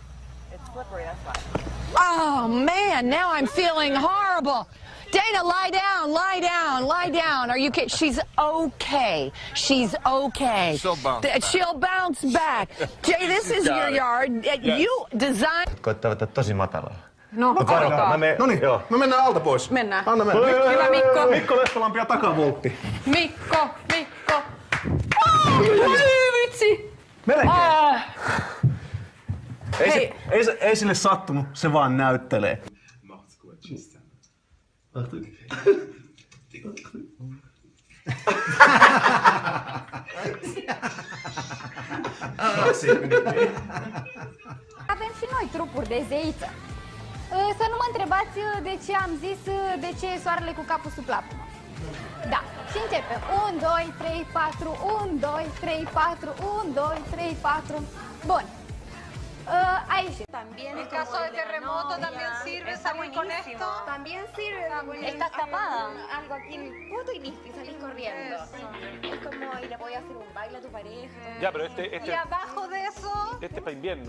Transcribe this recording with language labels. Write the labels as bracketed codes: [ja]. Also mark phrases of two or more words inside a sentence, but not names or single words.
[en] It's slippery, that's why. Oh, man, now I'm feeling horrible. Dana, lie down. Are you kidding? She's okay. She's okay. She'll bounce back. Jay, this is your yard. You designed... [fi] Koittaa vetää tosi matalalla. No, Varokaa. Noniin, me mennään alta pois. Mennään. Anna mennä. Hyvä Mikko. Mikko Lehtolampi ja takavoltti. Mikko. Vitsi. Melkein. Ei sille sattunut, se vaan näyttelee. [ro] Avem și noi trupuri de zeiță. Să nu mă întrebați de ce am zis de ce e soarele cu capul sub plapumă. Da, și începem. 1, 2, 3, 4, 1, 2, 3, 4, 1, 2, 3, 4. Bun. [es] Ahí sí. También en caso de terremoto también sirve salir con esto. También sirve. Estás tapada. Algo aquí en el poto y listo, y salís corriendo. Es como ir a poder hacer un baile a tu pareja. Ya, pero Y abajo de eso, este es para invierno.